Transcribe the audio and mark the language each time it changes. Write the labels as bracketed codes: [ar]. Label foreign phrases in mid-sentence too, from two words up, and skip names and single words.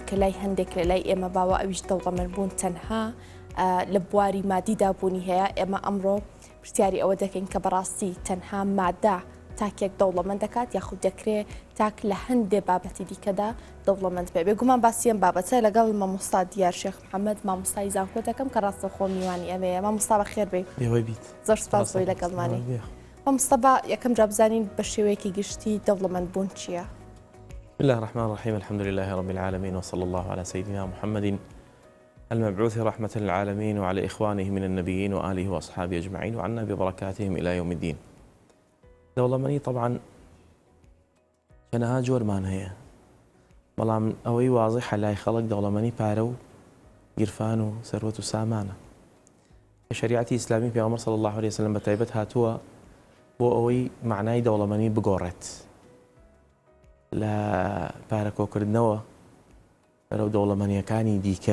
[ckb] کە لای هەندێک لە لای ئێمە باوە ئەویش دەوڵەمەندبوون تەنها لە بواری مادیدا بوونی هەیە ئێمە ئەمڕۆ پرسیاری ئەوە دەکەین کە بەڕاستی تەنها مادە تاکێک دەوڵەمەند دەکات یاخود دەکرێت تاک لە هەندێک بابەتی دیکەدا دەوڵەمەند بێ بێگومان باسیەم بابەتە لەگەڵ مامۆستا دیار شێخ محەممەد مامۆستای زانکۆ دەکەم کە ڕاستەخۆ میوانی ئەوەیە مامۆستا بەخێر بێ زۆر سپاس بۆی لەگەڵمانی مامۆستا بە یەکەم جا بزانین بە شێوەیەکی گشتی دەوڵەمەندبوون چییە؟ [ar] بسم الله الرحمن الرحيم الحمد لله رب العالمين وصلى الله على سيدنا محمد المبعوث رحمة للعالمين وعلى إخوانه من النبيين وآله وأصحابه أجمعين وعنا ببركاتهم إلى يوم الدين. [ckb] دەوڵەمەندی طبعا چەنەها جۆرمان هەیە بەڵام ئەوەی واضحە لای خەڵک دەوڵەمەندی پارە و گیرفان و سەروەت و سامانە. شریعەتی ئیسلامی پێغەمبەر [ar] صلی الله عليه وسلم [ckb] بەتایبەت هاتووە بۆ ئەوەی معنای دەوڵەمەندی بگۆڕێت لە پارەکۆکردنەوە بەرەو دەوڵەمەندیەکانی دیکە.